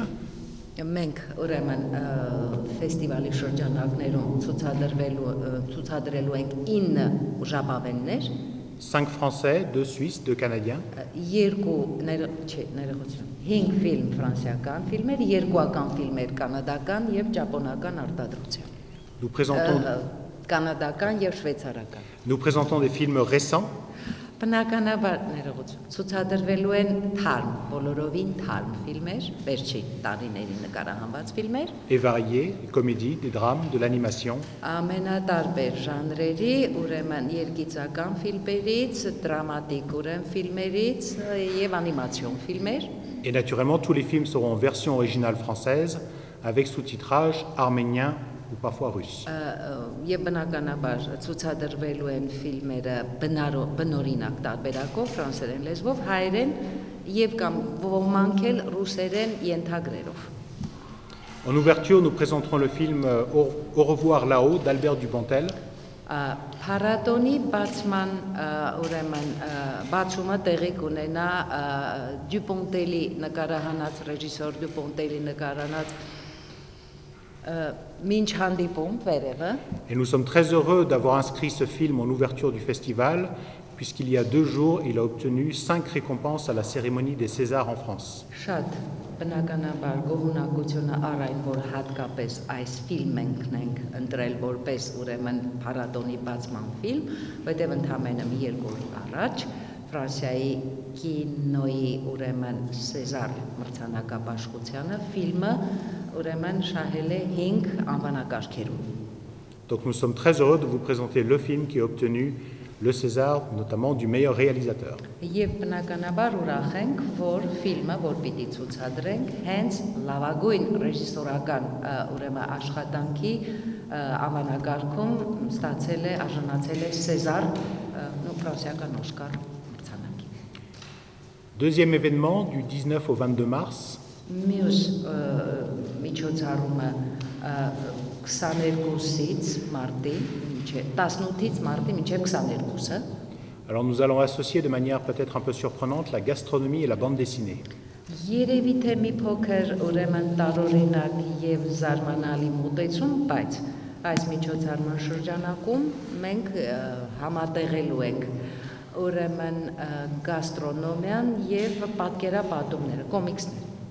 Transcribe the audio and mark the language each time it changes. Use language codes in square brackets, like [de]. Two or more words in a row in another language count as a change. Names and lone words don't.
[hy] Մենք ուրեմն ֆեստիվալի շրջանակներում ցուցադրելու ենք 9 ժապավեններ, [fr] 5 Français, 2 Suisses, 2 Canadiens. [hy] 5 ֆիլմ ֆրանսիական ֆիլմեր, 2 ֆիլմեր կանադական եւ ճապոնական արտադրության։ Կանադական եւ շվեյցարական։ [fr] Nous présentons des films récents. [hy] Բնականաբար ցուցադրվելու են թարմ, բոլորովին թարմ ֆիլմեր, վերջի տարիների նկարահանված ֆիլմեր, [fr] et variés, des comédies, des drames, de l'animation. [hy] Ամենատարբեր ժանրերի, ուրեմն երգիծական ֆիլմերից, դրամատիկ ֆիլմերից եւ անիմացիոն ֆիլմեր։ [fr] Et naturellement, tous les films seront en version originale française, avec sous-titrage arménien ou parfois russe. [hy] Եվ բնականաբար ցուցադրվելու են ֆիլմերը բնօրինակ տարբերակով, ֆրանսերեն լեզվով, հայերեն եւ կամ ոմանք էլ ռուսերեն ենթագրերով։ [fr] En ouverture, nous présenterons le film Au revoir là-haut d'Albert Dupontel. [hy] Փառատոնի բացման ուրեմն բացումը տեղի կունենա Դյուպոնտելի նկարահանած ռեժիսոր Դյուպոնտելի նկարահանած Մինչ հանդիպում վերևը։ [fr] Et nous sommes très heureux d'avoir inscrit ce film en ouverture du festival, puisqu'il y a 2 jours, il a obtenu 5 récompenses à la cérémonie des Césars en France. [hy] Շատ բնականաբար գոհունակությունը առ այն, որ հատկապես այս ֆիլմն ենք ընտրել որպես ուրեմն փառատոնի բացման ֆիլմ, որտեղ ընդամենը 2 օր առաջ Ֆրանսիայի կինոյի ուրեմն Սեզար մրցանակաբաշխությանը ֆիլմը ուրեմն շահել է 5 անվանակարգերում։ [fr] Donc nous sommes très heureux de vous présenter le film qui a obtenu le César, notamment du meilleur réalisateur. [hy] Եվ բնականաբար ուրախ ենք, որ ֆիլմը, որ պիտի ցուցադրենք, հենց լավագույն ռեժիսորական ուրեմն աշխատանքի անվանակարգում ստացել է, արժանացել է Սեզար, ֆրանսիական Օսկար մրցանակի։ [fr] Deuxième événement du 19 au 22 mars. [hy] Մյուս միջոցառումը 22-ից մարտի, 18-ից մարտի մինչև 22-ը։ [fr] Alors nous allons associer de manière peut-être un peu surprenante la gastronomie et la bande dessinée. [hy] Երևի թե մի փոքր ուրեմն տարօրինակ եւ զարմանալի մոտեցում, բայց այս միջոցառման շրջանակում մենք համատեղելու ենք ուրեմն գաստրոնոմիան եւ պատկերապատումները, կոմիքսները։